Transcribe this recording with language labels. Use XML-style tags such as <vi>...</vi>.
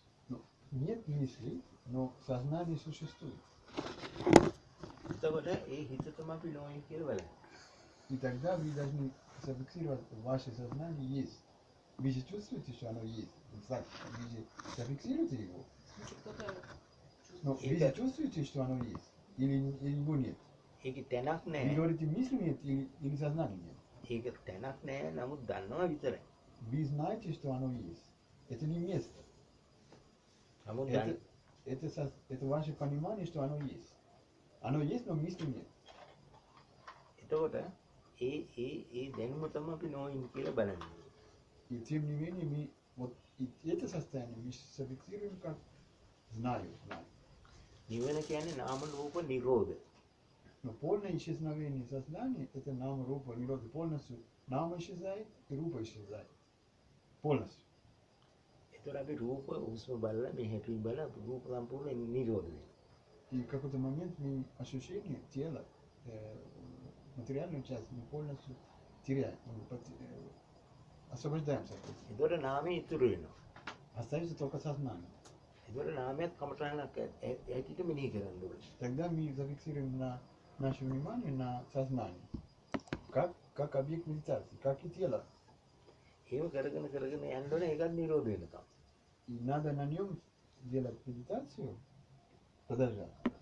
<ru>Ну, нет мыслей, но сознание существует.</ru> <si>එතකොට ඒ හිත තමයි අපි knowing කියලා බලන්නේ.</si> <ru>И тогда вы должны зафиксировать ваше сознание есть. Вы же чувствуете, что оно есть. Вы же зафиксируете его. Но вы же чувствуете, что оно есть. Или его нет.</ru> <si>ඒකේ තැනක්</si> <ru>Вы</ru> <si>නැහැ.</si> <ru>говорите, мысли нет или сознания нет.</ru> <si>ඒක තැනක් නැහැ. නමුත් දන්නවා විතරයි.</si> <ru>Вы знаете, что оно есть. Это не место.</ru> <si>නමුත්</si> <ru>Это ваше понимание, что оно есть. Оно есть, но мысли нет.</ru> <si>එතකොට ඒ දැනුම තමයි අපි knowing කියලා බලන්නේ.</si> <ru>И тем не менее мы вот и это состояние мы зафиксируем как знаю.</ru> <si>නිවන කියන්නේ නාම රූප නිරෝධ.</si> <ru>Но полное исчезновение сознания это нама рупа ниродха. Полностью нама исчезает и рупа исчезает. Полностью.</ru> <si>ඒතර අපි රූප හුස්ම බලලා මේ හැටි බලලා රූප සම්පූර්ණ නිරෝධ වෙනවා.</si> <ru>И в какой-то момент мы ощущение тела, материальную часть мы полностью теряем, освобождаемся от этого.</ru> <si>ඒතර නාමය ඉතුරු වෙනවා.</si> <ru>Остается только сознание.</ru> <si>ඒතර නාමයත් කමටහනක් ඇටිට මෙනෙහි කරන්න ඕනේ.</si> <ru>Тогда мы зафиксируем наше внимание на сознание, как объект медитации, как и тело.</ru> <si>ඒව කරගෙන යන්න ඕනේ ඒකත් නිරෝධ වෙනකම්.</si> <ru>И надо на нем делать медитацию, продолжать.</ru>